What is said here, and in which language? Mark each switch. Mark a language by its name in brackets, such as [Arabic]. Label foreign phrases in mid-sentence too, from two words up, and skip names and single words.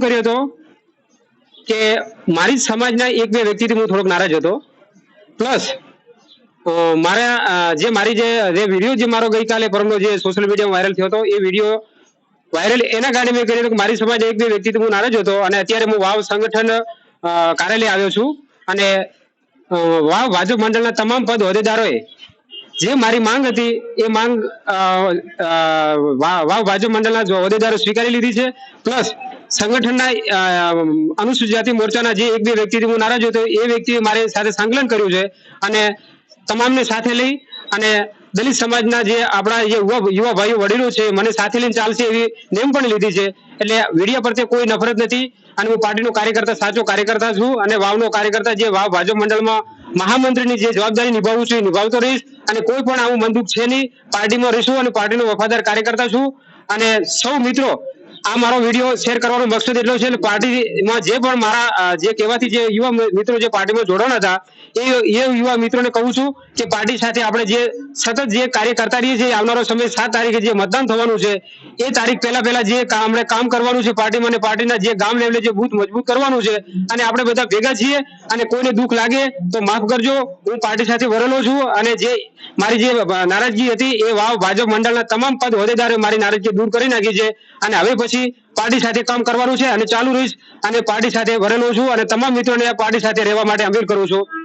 [Gujarati] કર્યો હતો કે મારી સમાજના એક બે વ્યક્તિ થી હું થોડોક નારાજ હતો પ્લસ મારા જે મારી જે વિડિયો જે મારો ગઈ કાલે પરમનો જે [English] social media [Gujarati] માં વાયરલ થયો હતો એ વિડિયો વાયરલ એના કારણે મેં કર્યો કે મારી સમાજ એક બે વ્યક્તિ થી હું નારાજ હતો અને અત્યારે હું વાવ સંગઠન કાર્યાલય આવ્યો છું અને વાવ ભાજપ મંડલ તમામ પદ હોદ્દેદારો જે મારી માંગ થી એ માંગ વાવ ભાજપ મંડલ હોદ્દેદારો સ્વીકારી લીધી છે। પ્લસ સંગઠન અનુસૂચિત જાતિ મોરચા જે એક બે વ્યક્તિ હું નારાજ હોતો એ વ્યક્તિ મારે સાથે સંકલન કર્યું છે અને તમામ ને સાથે લઈ અને દલિત સમાજના જે આપડા જે યુવા ભાઈઓ વડીલો છે મને સાથે લઈને ચાલશે એવી નેમ પણ લીધી છે। એટલે વીડિયો પરથી કોઈ નફરત નથી અને હું પાર્ટી નો કાર્યકર્તા સાચો કાર્યકર્તા છું અને વાવનો કાર્યકર્તા જે વાવ ભાજપ મંડલ માં મહામંત્રી જે જવાબદારી નિભાવું છું નિભાવતો રહીશ અને કોઈ પણ આવું બંદૂક છે નહીં। પાર્ટી માં રહીશું અને પાર્ટી નો વફાદાર કાર્યકર્તા છું અને સૌ મિત્રો આ મારો વિડિયો શેર કરવાનો મકસદ એટલો છે પાર્ટી માં જે પણ મારા જે કહેવાથી જે યુવા મિત્રો જે પાર્ટી માં જોડાણા હતા એ યુવા મિત્રો ને કહું છું કે પાર્ટી સાથે આપણે જે સતત જે કાર્ય કરતા રહીએ છીએ આવનારો સમય 7 તારીખે જે મતદાન થવાનું છે એ તારીખ પહેલા જે હમણે કામ કરવાનું છે પાર્ટી માં પાર્ટીના જે ગામ લેવલે જે બૂથ મજબૂત કરવાનું છે અને આપણે બધા ભેગા છીએ અને કોઈને દુખ લાગે તો માફ કરજો। હું પાર્ટી સાથે વરેલો છું અને જે મારી જે નારાજગી હતી એ વાવ ભાજપ મંડલના તમામ પદ હોદ્દેદારોએ મારી નારાજગી દૂર કરી નાખી છે અને હવે પછી પાર્ટી સાથે કામ કરવાનું છે અને ચાલુ રહીશ અને પાર્ટી સાથે વરેલો છું અને તમામ મિત્રોને પાર્ટી સાથે રહેવા માટે અપીલ કરું છું।